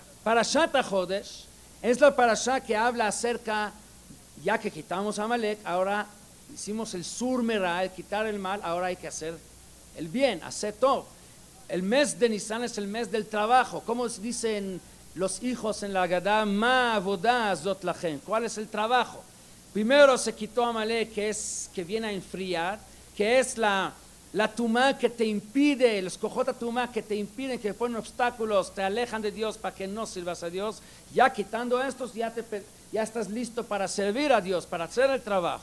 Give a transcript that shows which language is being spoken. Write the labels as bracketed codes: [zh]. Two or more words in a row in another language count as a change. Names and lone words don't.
[es] Parashat HaJodesh es la parasha que habla acerca, ya que quitamos a Amalek, ahora hicimos el [he] סור מרע, [es] el quitar el mal, ahora hay que hacer el bien, hacer todo. El mes de Nisan es el mes del trabajo. Como dicen los hijos en la Agadá, [he] מה העבודה הזאת לכם. [es] ¿Cuál es el trabajo? Primero se quitó Amalek, que viene a enfriar, que es la tumá que te impide, los [he] כוחות טומאה [es] que te impiden, que ponen obstáculos, te alejan de Dios para que no sirvas a Dios. Ya quitando estos, ya estás listo para servir a Dios, para hacer el trabajo.